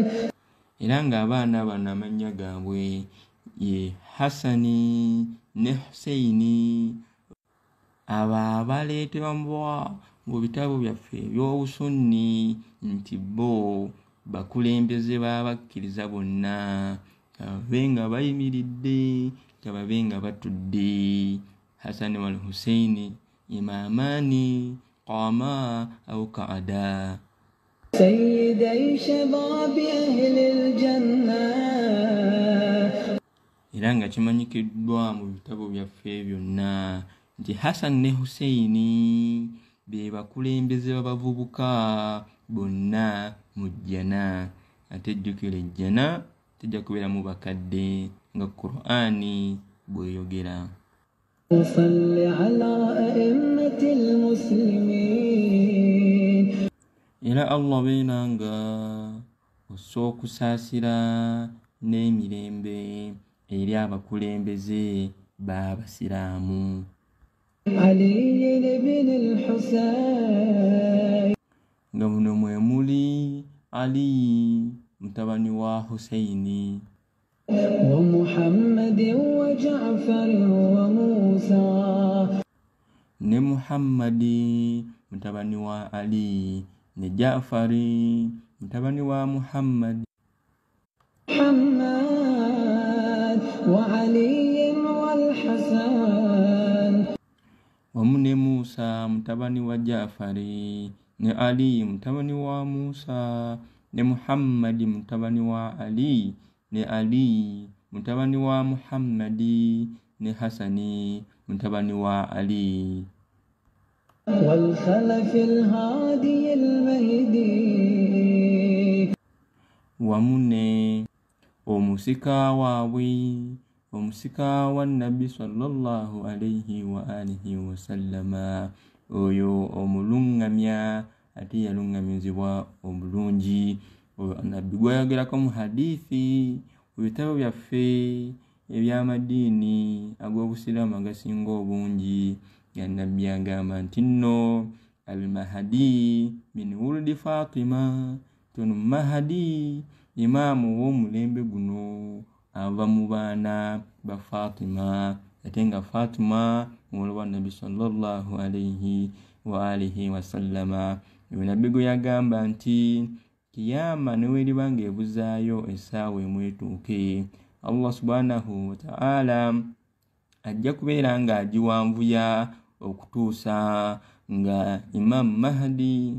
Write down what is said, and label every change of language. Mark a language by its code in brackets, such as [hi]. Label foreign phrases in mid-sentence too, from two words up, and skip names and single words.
[lg] era nga abaana bano amannya gaabwe ye Hasani ne Husaini abo abaleetebwa mu bitabo byaffe eby'obusunni nti bo bakulembeze b'abakkiriza bonna kababe nga bayimiridde kababe nga batudde [ar] الحسن والحسين إمامان قاما أو قعدا سيدي شباب أهل الجنة [lg] era nga kimanyikiddwa mu bitabo byaffe byonna nti Hasan ne Husaini be bakulembeze b'abavubuka bonna mu jjana ate jjukira ejjana tejja kubeera mu bakadde nga Qur'ani bweyogera [ar] وصل على أئمة المسلمين [lg] era Allah beera nga osookusaasira n'emirembe eri abakulembeze b'abasiraamu [ar] علي بن الحسين [lg] nga muno mwe muli Ali mutabani wa Husaini [ar] ومحمد وجعفر وموسى [lg] ne Muhammadi mutabani wa Ali ne Jaafari mutabani wa Muhammad [ar] محمد وعلي والحسن [lg] wamu ne Musa mutabani wa Jaafari ne Ali mutabani wa Musa ne Muhammadi mutabani wa Ali ne Ali mutabani wa Muhammadi ne Hasani mutabani wa Ali [ar] والخلف الهادي المهدي [lg] wamu ne omusika waabwe omusika wa Nabbi [ar] صلى الله عليه وآله وسلم [lg] oyo omulungamya ate yalungamizibwa obulungi oyo Nabbi gwayogerako mu hadithi mu bitabo byaffe eby'amadiini ag'obusiraamu agasinga obungi ya Nabbi agamba nti nno [ar] المهدي من ولد فاطمة [lg] tono Mahdi imaamu w'omulembe guno ava mu baana ba Fatima ate nga Fatima muwala wa Nabbi [ar] صلى الله عليه وآله وسلم [lg] oyo Nabbi gwe yagamba nti kiyama neweriba ng'ebuzaayo essaawa emwetuuke [ar] الله سبحانه وتعالى [lg] ajja kubeera ng'agiwanvuya okutuusa nga Imam Mahdi